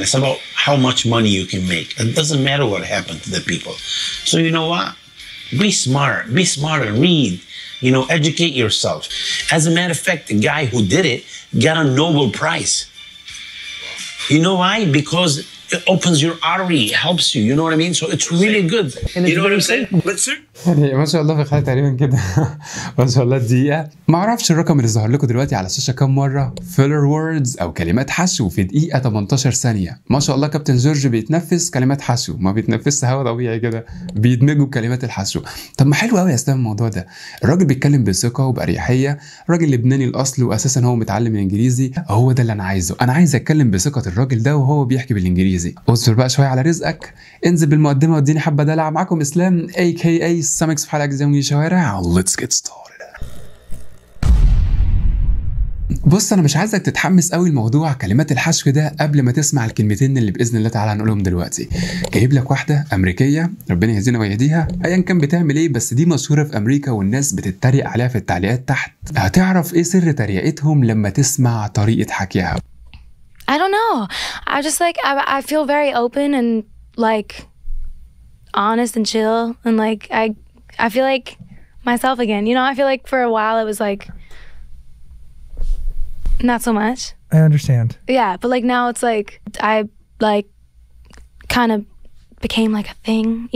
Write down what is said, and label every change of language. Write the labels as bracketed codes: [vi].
[en] It's about how much money you can make. It doesn't matter what happened to the people. So you know what? Be smart and read. Educate yourself. As a matter of fact, the guy who did it got a Nobel Prize. You know why? Because it opens your artery, it helps you. You know what I mean? So it's really good. You know what I'm saying? But sir. [ar] يعني ما شاء الله في خلال تقريبا كده ما شاء الله دقيقة. ما اعرفش الرقم اللي ظهر لكم دلوقتي على الشاشة كام مرة [en] filler words [ar] او كلمات حشو في دقيقة 18 ثانية. ما شاء الله كابتن جورج بيتنفس كلمات حشو، ما بيتنفسش هوا طبيعي كده، بيدمجوا بكلمات الحشو. طب ما حلو قوي يا اسلام الموضوع ده. الراجل بيتكلم بثقة وبأريحية، راجل لبناني الاصل واساسا هو متعلم الانجليزي. هو ده اللي انا عايزه، انا عايز اتكلم بثقة الراجل ده وهو بيحكي بالانجليزي. اصبر بقى شوية على رزقك، انزل بالمقدمة واديني حبة دلع. معاكم اسلام AKA سامكس في حلقة جديدة من شوارع. [en] Let's get started. [ar] بص انا مش عايزك تتحمس قوي الموضوع كلمات الحشو ده قبل ما تسمع الكلمتين اللي باذن الله تعالى هنقولهم دلوقتي. جايب لك واحده امريكيه ربنا يهدينا ويهديها، ايا كان بتعمل ايه، بس دي مشهوره في امريكا والناس بتتريق عليها في التعليقات تحت. هتعرف ايه سر تريقتهم لما تسمع طريقه حكيها. [en] I don't know. I just I feel very open and like honest and chill, and like I feel like myself again. I feel like for a while it was like not so much. I understand. Yeah, but like now it's like I like kind of became like a thing,